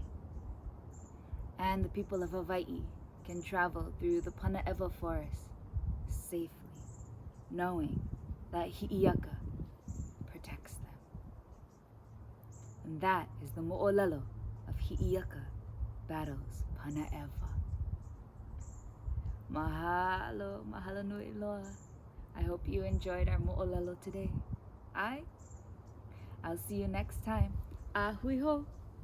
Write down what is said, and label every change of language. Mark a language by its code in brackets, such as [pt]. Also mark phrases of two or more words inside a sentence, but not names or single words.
[en] And the people of Hawaii can travel through the Panaeva forest safely, knowing that Hi'iaka protects them. And that is the mo'olelo of Hi'iaka battles Panaeva. [haw] Mahalo, mahalo nui loa. [en] I hope you enjoyed our mo'olelo today. I'll see you next time. [haw] Ahui ho.